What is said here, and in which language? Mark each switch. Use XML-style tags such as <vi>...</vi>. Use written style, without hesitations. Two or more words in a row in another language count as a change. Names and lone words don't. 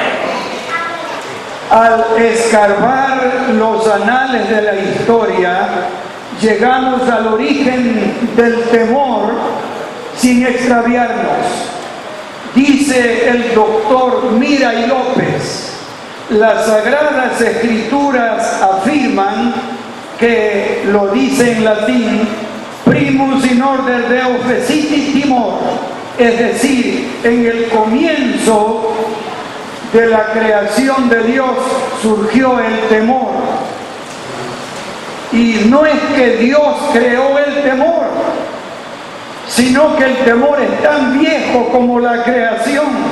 <es>Al escarbar los anales de la historia, llegamos al origen del temor sin extraviarnos. Dice el doctor Miray López, las Sagradas Escrituras afirman que, lo dice en latín,</es> <la>primus in order deo fecit timor,</la> <es>es decir, en el comienzo de la creación de Dios surgió el temor. Y no es que Dios creó el temor, sino que el temor es tan viejo como la creación.</es>